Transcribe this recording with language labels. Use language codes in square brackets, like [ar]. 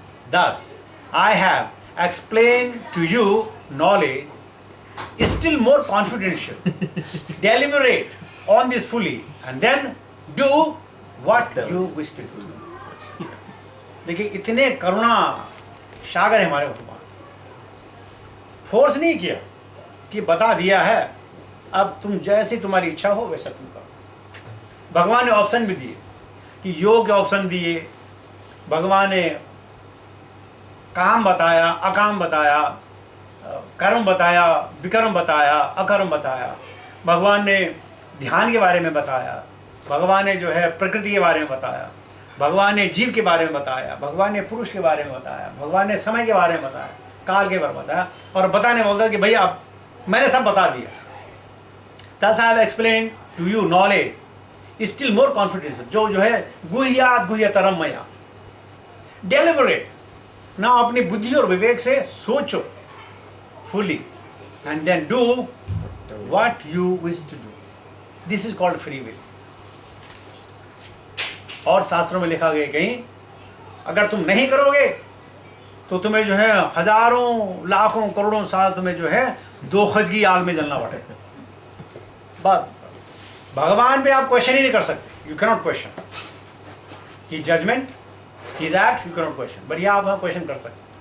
[en] Thus I have explained to you knowledge still more confidential. Deliberate on this fully and then do what you wish to do. [hi] देखिए इतने करुणा सागर है हमारे भगवान, force नहीं किया कि बता दिया है अब तुम जैसी तुम्हारी इच्छा हो वैसा तुम करो। भगवान ने ऑप्शन भी दिए कि योग के ऑप्शन दिए, भगवान ने काम बताया, अकाम बताया, कर्म बताया, विकर्म बताया, अकर्म बताया। भगवान ने ध्यान के बारे में बताया, भगवान ने जो है प्रकृति के बारे में बताया, भगवान ने जीव के बारे में बताया, भगवान ने पुरुष के बारे में बताया, भगवान ने समय के बारे में बताया, काल के बारे में बताया, और बताने बोलता है कि भैया अब मैंने सब बता दिया। [en] Thus I have explained to you knowledge still more confidence, जो है [sa] गुह्यात गुह्यतरम मया। [hi] डेलिबरेट ना, अपनी बुद्धि और विवेक से सोचो [en] fully and then do what you wish to do. This is called free will. [hi] और शास्त्रों में लिखा गया कहीं अगर तुम नहीं करोगे तो तुम्हें जो है हजारों लाखों करोड़ों साल तुम्हें जो है 2 गज की आग में जलना पड़ेगा। बात भगवान पे आप क्वेश्चन ही नहीं कर सकते, [en] you cannot question his judgement, his act, you cannot question, [hi] but यहाँ आप क्वेश्चन कर सकते।